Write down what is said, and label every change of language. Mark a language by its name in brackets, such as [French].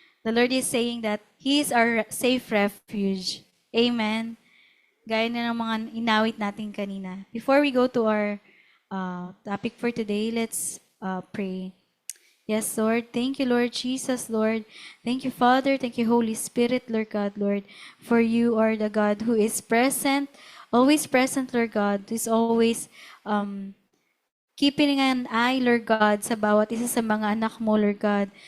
[English] The Lord is saying that He is our safe refuge. Amen. [Filipino] Gaya na ng mga inawit natin kanina. [English] Before we go to our topic for today, let's pray. Yes, Lord. Thank you, Lord Jesus, Lord. Thank you, Father. Thank you, Holy Spirit, Lord God, Lord. For you are the God who is present, Lord God, who is always keeping an eye, Lord God, [Filipino] sa bawat isa sa mga anak mo, [English] Lord God.